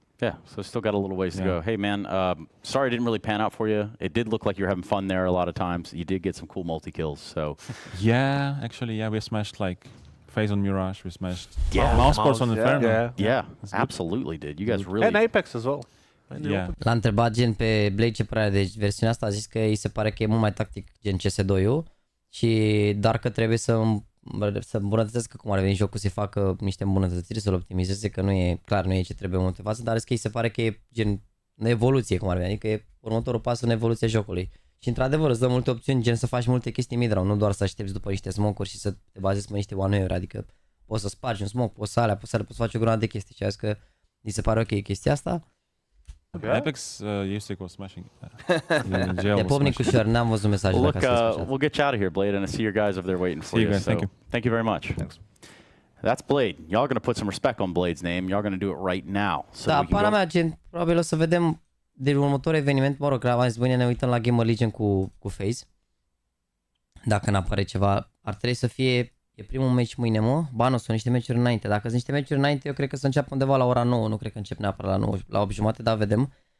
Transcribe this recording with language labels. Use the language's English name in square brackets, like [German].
[English] Yeah, so still got a little ways to go. Hey man, sorry it didn't really pan out for you. It did look like you were having fun there a lot of times. You did get some cool multi-kills, so. Yeah, actually, we smashed like FaZe on Mirage, we smashed Mousepad on Inferno. Yeah, absolutely did. You guys really... And Apex as well. [Romanian] L-a întrebat gen pe Blade ce părere, deci versiunea asta a zis că îi se pare că e mult mai tactic gen CS2-ul, și dar că trebuie să îmbunătățească cum ar veni jocul, să facă niște îmbunătățiri, să-l optimizeze, că nu e clar, nu e ce trebuie în momentul de față, dar că îi se pare că e gen în evoluție cum ar veni, adică e următorul pas în evoluția jocului. Și într-adevăr îți dă multe opțiuni, gen să faci multe chestii mid-round, nu doar să aștepți după niște smoke-uri și să te bazezi pe niște one-way-uri, adică poți să spargi un smoke, poți să poți să faci o grămadă de chestii, și că îi se pare ok chestia asta. [English] Apex used to go smashing. [Romanian] De popnic ușor, n-am văzut mesajul. [English] Look, we'll get you out of here, Blade, and I see your guys over there waiting for you. So, thank you very much. Thanks. That's Blade. Y'all gonna put some respect on Blade's name. Y'all gonna do it right now. So [Romanian] da, pana mea, gen, probabil o să vedem de următorul eveniment, mă rog, că am zis, bine, ne uităm la Gamer Legion cu FaZe. Dacă n-apare ceva, ar trebui să fie, e primul meci mâine, mă? Ba, nu, sunt niște meciuri înainte. Dacă sunt niște meciuri înainte, eu cred că să înceapă undeva la ora 9, nu cred că încep neapărat la 9, la 8 jumate, dar vedem.